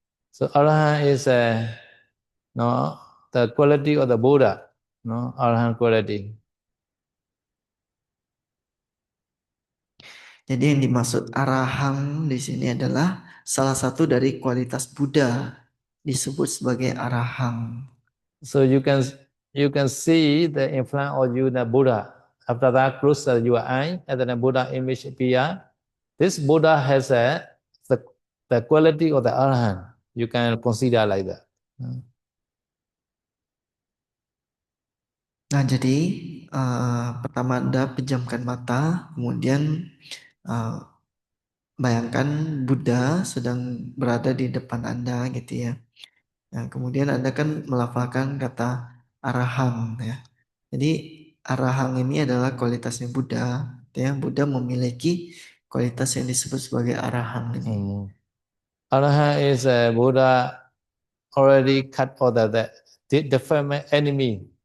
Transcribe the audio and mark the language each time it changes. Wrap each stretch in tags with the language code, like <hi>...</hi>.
<en>So Arahant is no, the quality of the Buddha, no, Arahant quality.</en> <id>Jadi yang dimaksud arahang di sini adalah salah satu dari kualitas Buddha, disebut sebagai arahang.</id> <en>So you can see the influence of you, the Buddha. After that, close your eye, and then the Buddha image appear. This Buddha has the quality of the Arahant. You can consider like that.</en> <id>Nah, jadi pertama Anda pejamkan mata, kemudian bayangkan Buddha sedang berada di depan Anda gitu ya. Nah, kemudian Anda kan melafalkan kata arahang ya. Jadi arahang ini adalah kualitasnya Buddha. Ya, Buddha memiliki kualitas yang disebut sebagai arahang ini.</id> <en>Arahant is a Buddha already cut all the defilement enemy.</en>